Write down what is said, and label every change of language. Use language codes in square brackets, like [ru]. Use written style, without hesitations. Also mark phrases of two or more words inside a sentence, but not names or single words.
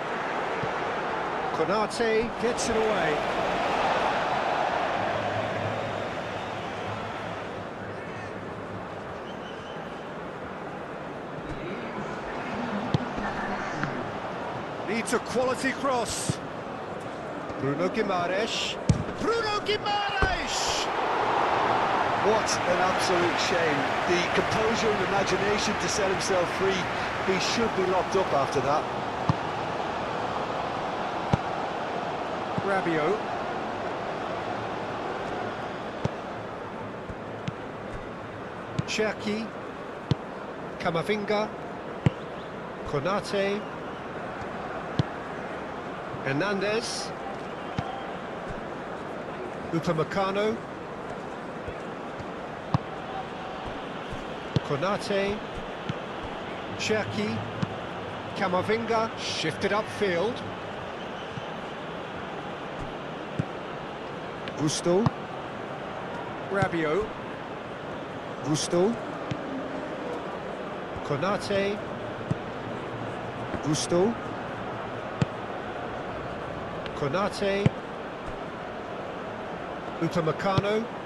[en] Konate gets it away. Needs a quality cross. Bruno Guimaraes. Bruno Guimaraes! What an absolute shame. The composure and imagination to set himself free. He should be locked up after that. Rabiot. Cherki. Camavinga. Konate. Hernandez. Upamecano. Konate. Cherki. Camavinga shifted upfield. Gusto. Rabiot. Gusto. Konate. Gusto. Konate. Upamecano.